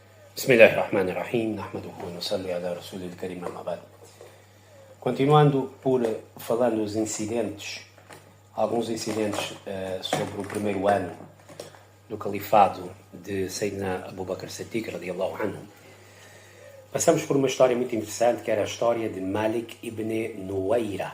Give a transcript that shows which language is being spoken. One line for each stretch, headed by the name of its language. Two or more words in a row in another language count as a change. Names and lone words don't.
Arabic: بسم الله الرحمن الرحيم، نحمده ونصلي على رسوله الكريم أما بعد.
Portuguese: Continuando por falar nos incidentes, alguns incidentes sobre o primeiro ano do califado de Sayyidina Abu Bakr Siddiq,
Arabic: رضي الله عنه,
Portuguese: passamos por uma história muito interessante, que era a história de Malik ibn Nuwayra.